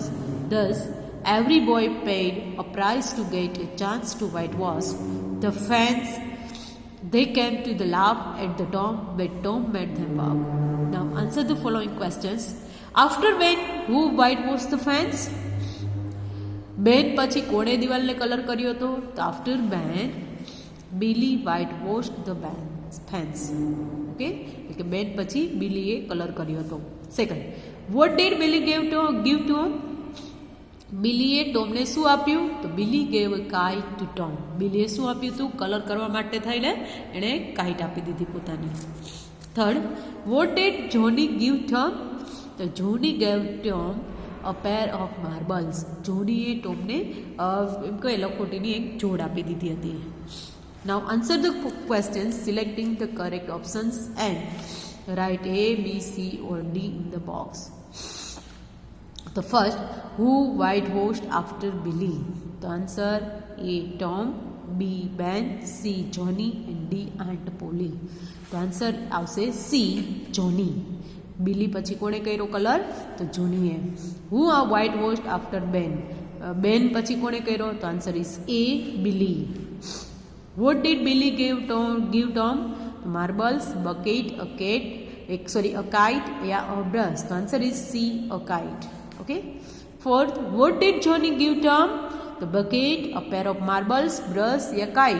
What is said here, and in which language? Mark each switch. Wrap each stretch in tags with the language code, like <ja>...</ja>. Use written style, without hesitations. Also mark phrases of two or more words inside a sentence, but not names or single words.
<en>Thus, every boy paid a price to get a chance to whitewash the fence. They came to the laugh at the Tom when Tom made them walk. Now answer the following questions. After Ben, who whitewashed the fence?</en> <gu>બેન પછી કોણે દિવાલને કલર કર્યો હતો?</gu> <en>તો after Ben, Billy whitewashed the fence. ઓકે.</en> <gu>એટલે કે બેન પછી બિલીએ કલર કર્યો હતો. સેકન્ડ,</gu> <en>what did Billy give Tom?</en> <gu>બિલીએ ટોમને શું આપ્યું? તો</gu> <en>Billy gave a kite to Tom.</en> <gu>બિલીએ શું આપ્યું હતું? કલર કરવા માટે થઈને એણે કાઇટ આપી દીધી પોતાની.</gu> <en>third, what did Johnny give Tom? તો Johnny gave Tom a pair of marbles.</en> <gu>જોનીએ ટોમને એમ કહે લખોટીની એક જોડ આપી દીધી હતી.</gu> <en>now answer the question selecting the correct options and write A, B, C or D in the box. The first, who whitewashed after Billy? The answer A, Tom, B, Ben, C, Johnny and D, Aunt Polly. The answer</en> <gu>આવશે C, Johnny. બિલી પછી કોણે કર્યો કલર? તો જોનીએ.</gu> <en>Who are whitewashed after Ben?</en> <gu>બેન પછી કોણે કર્યો? તો</gu> <en>answer is A, Billy. What did Billy give Tom? Marbles, bucket, a cat, a kite या a brush. The answer is C, a kite. Okay. Fourth, what did Johnny give Tom? The bucket, a pair of marbles, brush या kite.</en>